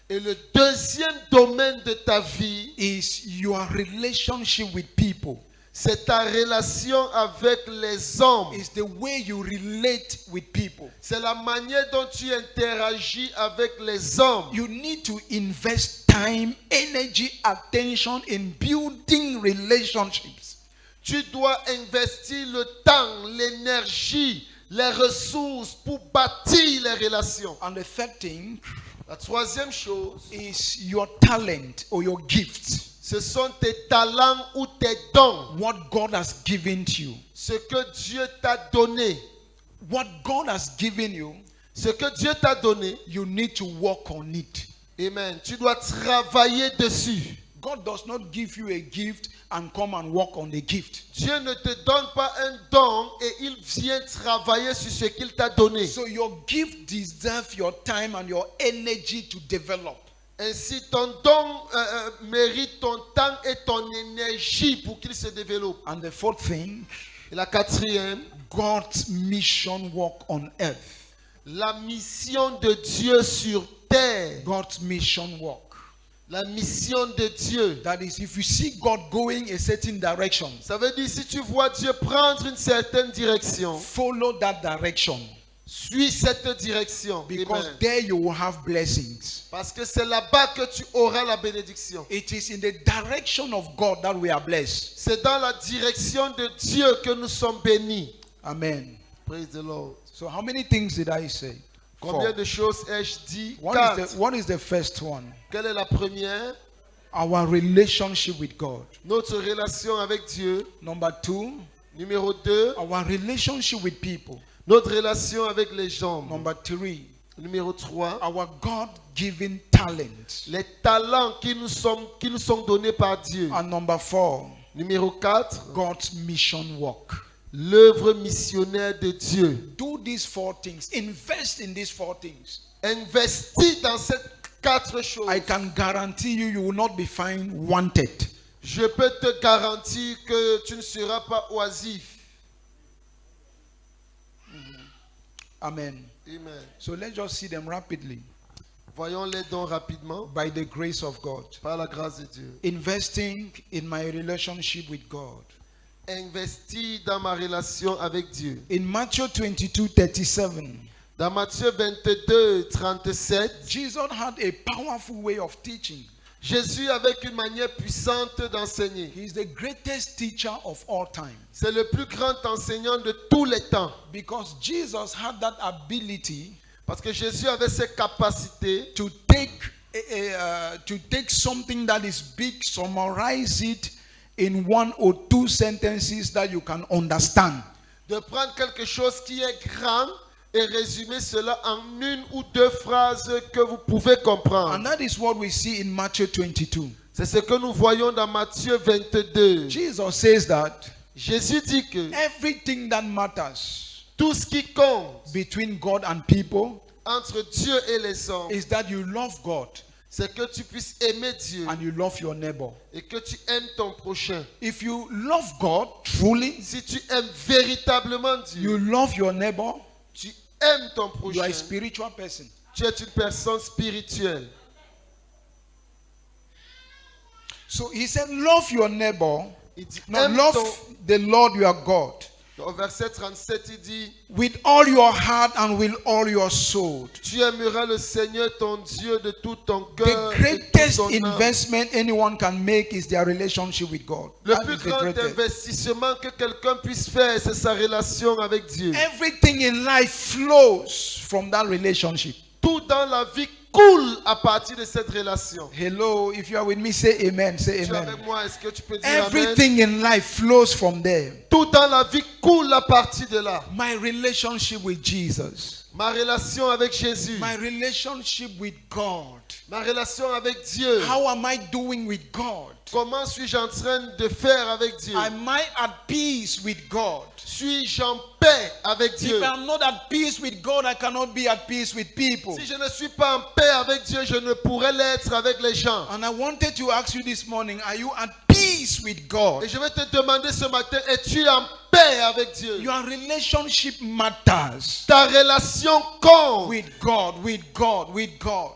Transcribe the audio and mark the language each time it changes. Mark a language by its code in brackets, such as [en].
[fr] Et le deuxième domaine de ta vie, [en] is your relationship with people. [fr] c'est ta relation avec les hommes. [en] It's the way you relate with people. [fr] C'est la manière dont tu interagis avec les hommes. [en] You need to invest time, energy, attention in building relationships. [fr] Tu dois investir le temps, l'énergie, les ressources pour bâtir les relations. [en] And the third thing [fr] La troisième chose, [en] is your talent or your gifts. [fr] ce sont tes talents ou tes dons. [en] What God has given to you. [fr] Ce que Dieu t'a donné. [en] What God has given you, [fr] Ce que Dieu t'a donné. [en] you need to work on it. Amen. [fr] Tu dois travailler dessus. [en] God does not give you a gift and come and work on the gift. [fr] Dieu ne te donne pas un don et il vient travailler sur ce qu'il t'a donné. [en] So your gift deserves your time and your energy to develop. [fr] Ainsi, ton don mérite ton temps et ton énergie pour qu'il se développe. [en] And the fourth thing, [fr] Et la quatrième, [en] God's mission work on earth. [fr] la mission de Dieu sur terre. [en] God's mission work. [fr] La mission de Dieu. [en] That is, if you see God going a certain direction, [fr] Ça veut dire si tu vois Dieu prendre une certaine direction, [en] follow that direction. [fr] suis cette direction. [en] Because Amen. there you will have blessings. [fr] Parce que c'est là-bas que tu auras la bénédiction. [en] It is in the direction of God that we are blessed. [fr] C'est dans la direction de Dieu que nous sommes bénis. [en] Amen. Praise the Lord. So how many things did I say? [fr] Combien 4. de choses ai-je dit? [en] What 4. what is the first one? [fr] Quelle est la première? [en] Our relationship with God. [fr] Notre relation avec Dieu. [en] Number 2, [fr] Numéro 2, [en] our relationship with people. [fr] notre relation avec les gens. [en] Number 3, [fr] Numéro 3, [en] our God-given talent. [fr] les talents qui nous sont donnés par Dieu. [en] And number 4, [fr] Numéro 4, [en] God's mission work. [fr] l'œuvre missionnaire de Dieu. [en] Do these 4 things. Invest in these 4 things. [fr] Investis dans ces 4 choses. [en] I can guarantee you, you will not be found wanted. [fr] Je peux te garantir que tu ne seras pas oisif. [en] Amen. Amen. So let's just see them rapidly. [fr] Voyons les dons rapidement [en] By the grace of God. [fr] par la grâce de Dieu. [en] Investing in my relationship with God. [fr] Investis dans ma relation avec Dieu. [en] In Matthew 22:37, [fr] Dans Matthieu 22, 37, [en] Jesus had a powerful way of teaching. [fr] Jésus avec une manière puissante d'enseigner. [en] He is the greatest teacher of all time. [fr] C'est le plus grand enseignant de tous les temps. [en] Because Jesus had that ability [fr] Parce que Jésus avait cette capacité [en] to take to take something that is big, summarize it in 1 or 2 sentences that you can understand. [fr] De prendre quelque chose qui est grand et résumer cela en 1 ou 2 phrases que vous pouvez comprendre. [en] And that is what we see in Matthew 22. [fr] C'est ce que nous voyons dans Matthieu 22. [en] Jesus says that [fr] Jésus dit que [en] everything that matters [fr] tout ce qui compte [en] between God and people [fr] entre Dieu et les hommes, [en] is that you love God [fr] c'est que tu puisses aimer Dieu [en] and you love your neighbor. [fr] et que tu aimes ton prochain. [en] If you love God truly, [fr] Si tu aimes véritablement Dieu, [en] you love your neighbor, [fr] tu aimes ton [en] you are a [fr] prochain, [en] spiritual person. [fr] tu es une personne spirituelle. [en] So he said, love your neighbor. [fr] Il dit, [en] No, [fr] aime [en] love [fr] ton... [en] the Lord your God [fr] Au verset 37, il dit, [en] with all your heart and with all your soul. [fr] tu aimeras le Seigneur ton Dieu de tout ton [en] The [fr] cœur et de [en] greatest [fr] toute ton âme. [en] investment anyone can make is their relationship with God. [fr] Le [en] That [fr] plus [en] is the [fr] grand [en] greatest. [fr] investissement que quelqu'un puisse faire, c'est sa relation avec Dieu. [en] Everything in life flows from that relationship. [fr] Tout dans la vie coule à partir de cette relation. [en] Hello, if you are with me, say amen. Say [fr] Tu es [en] amen. [fr] avec moi, est-ce que tu peux dire amen? [en] Everything in life flows from there. [fr] Tout dans la vie coule à partir de là. [en] My relationship with Jesus, [fr] Ma relation avec Jésus, [en] my relationship with God. [fr] ma relation avec Dieu. [en] How am I doing with God? [fr] Comment suis-je en train de faire avec Dieu? [en] Am I at peace with God? [fr] Suis-je en paix avec Dieu? [en] If I'm not at peace with God, I cannot be at peace with people. [fr] Si je ne suis pas en paix avec Dieu, je ne pourrai l'être avec les gens. [en] And I wanted to ask you this morning, are you at peace with God? [fr] Et je vais te demander ce matin, es-tu en paix avec Dieu? [en] Your relationship matters. [fr] Ta relation compte. [en] With God, with God, with God.